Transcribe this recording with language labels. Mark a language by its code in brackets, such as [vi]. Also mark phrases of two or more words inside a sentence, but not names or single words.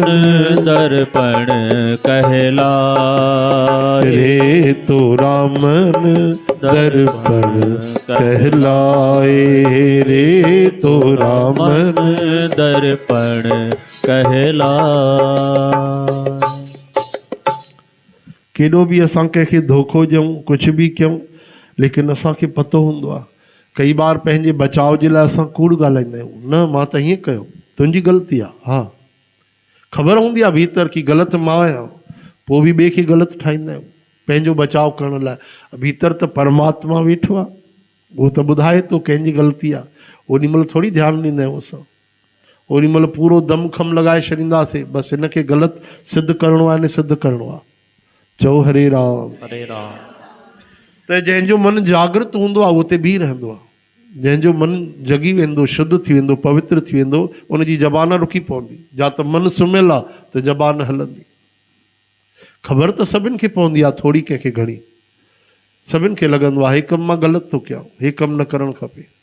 [hi] दर्पण कहलाए रे, तोरा मन दर्पण कहलाए रे, तोरा मन दर्पण कहलाए। [sd] केॾो बि असां कंहिंखे धोखो ॾियूं, कुझु बि कयूं, लेकिन असांखे पतो हूंदो आहे कई बार पंहिंजे बचाव जे लाइ असां कूड़ ॻाल्हाईंदा आहियूं। न, मां त हीअं कयो, तुंहिंजी ग़लती आहे। हा, ख़बर हूंदी आहे भीतर की ग़लति मां आहियां, पोइ बि ॿिए खे ग़लति ठाहींदा आहियूं पंहिंजो बचाव करण लाइ। भीतर त परमात्मा वेठो आहे, वो तो ॿुधाए तो कंहिंजी ग़लती आहे, ओॾी महिल थोरी ध्यानु ॾींदा आहियूं असां। ओॾी महिल पूरो दम खम लॻाए छॾींदासीं, बसि हिनखे ग़लति सिद्ध करिणो आहे, ने सिद्ध करिणो आहे। चओ हरे राम। हरे राम। त जंहिंजो मन जागृत हूंदो आहे उहो उते बीह रहंदो आहे। जंहिंजो मन जगी वेंदो, शुद्ध थी वेंदो, पवित्र थी वेंदो, उनजी ज़बान रुकी पवंदी। जा त मन सुम्हियल आहे त ज़बान हलंदी। ख़बर त सभिनि खे पवंदी आहे, थोरी कंहिंखे घणी। सभिनि खे लॻंदो आहे हे कमु मां ग़लति थो कयां, हे कमु न करणु खपे।